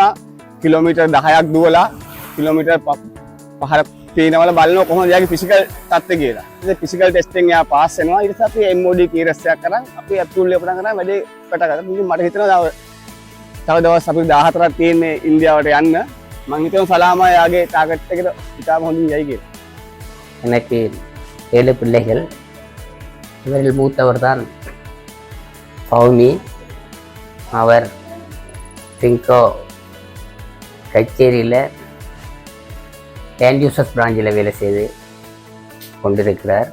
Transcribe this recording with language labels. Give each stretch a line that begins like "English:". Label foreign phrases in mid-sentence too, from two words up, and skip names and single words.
Sinhala: කිලෝමීටර් 10ක් දුවලා කිලෝමීටර් 5ක් තියෙනවල බලනවා කොහොමද යාගේ ෆිසිකල් තත්ත්වය කියලා. ඉතින් ෆිසිකල් ටෙස්ටිං එයා පාස් වෙනවා. ඊට පස්සේ අපි MOD කීරස් එකක් කරන් අපි ඇප්‍රූවල් එක පටන් ගන්නවා. වැඩේ පටන් ගත්තා. ඉතින් මට හිතෙනවා තව දවස් අපි 14ක් තියෙන්නේ ඉන්දියාවට යන්න. මම හිතනවා සලාමා යාගේ ටාගට් එකට ඉතාලම හොඳින් යයි කියලා.
Tamil: எனக்கு 7 பிள்ளைகள். இவரில் மூத்தவர் தான் பவுமி. அவர் பிங்கோ கச்சேரியில் டேன்யூசஸ் பிராஞ்சில் வேலை செய்து கொண்டிருக்கிறார்.